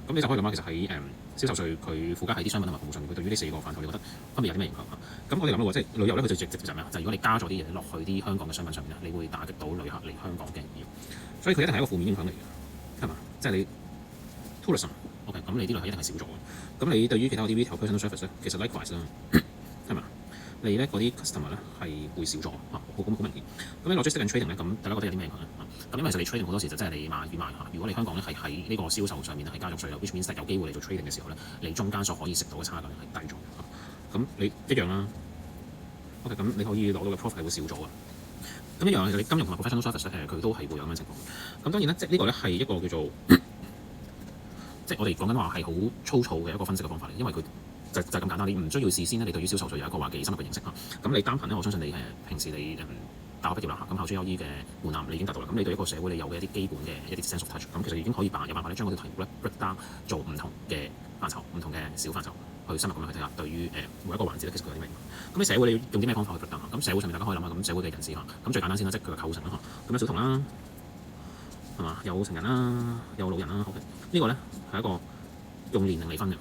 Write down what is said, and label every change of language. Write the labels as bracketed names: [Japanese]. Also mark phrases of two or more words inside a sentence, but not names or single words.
[Cantonese] 咁你就可以諗下，其實喺銷售稅佢附加喺啲商品同埋服務上面，佢對於呢四個範疇，你覺得分別有啲咩影響？咁我哋諗到喎，即係旅遊咧，佢最直接就係咩啊？就係如果你加咗啲嘢落去啲香港嘅商品上面咧，你會打擊到旅客嚟香港嘅意欲，所以佢一定係一個負面影響嚟嘅，係嘛？即係你 tourism，OK，咁你啲旅客一定係少咗嘅。咁你對於其他嗰啲 [English] retail personal service [Cantonese] 咧，其實 likewise 啦，係嘛？你咧嗰啲 customer 咧係會少咗好明顯。咁你 [English] logistics and trading [Cantonese] 咧，咁大家覺得有啲咩影響咧？咁因為其實你 trading 好多時就真係你買與賣如果你香港咧係喺呢個銷售上面係加咗稅 ， [English] which means [Cantonese] 有機會你做 trading 嘅時候咧，你中間所可以食到嘅差價係低咗。咁你一樣啦。OK，咁你可以攞到嘅 profit 係會少咗嘅。咁一樣，你金融同埋 [English] professional service [Cantonese] 佢都係會有咁樣情況。咁當然咧，即係呢個咧係一個叫做即係我哋講緊話係好粗糙嘅一個分析嘅方法嚟，因為佢就咁簡單，你唔需要事先咧，你對於銷售稅有一個話幾深入嘅認識咁你單憑咧，我相信你平時你大學畢業啦咁考 GRE 嘅門檻你已經達到啦。咁你對一個社會你有嘅一啲基本嘅一啲 [English] sense of touch， [Cantonese] 咁其實已經可以有辦法咧將嗰條題目咧 [English] break down [Cantonese] 做唔同嘅範疇、唔同嘅小範疇，去深入咁樣去睇下對於每一個環節咧，其實佢有啲咩？咁你社會你用啲咩方法去 [English] break down？ [Cantonese] 咁社會上面大家可以諗下，咁社會嘅人士咁最簡單先啦，即係佢嘅構成啦咁有小童啦，係嘛？有成人啦，有老人啦。OK，呢個咧係一個用年齡嚟分嘅。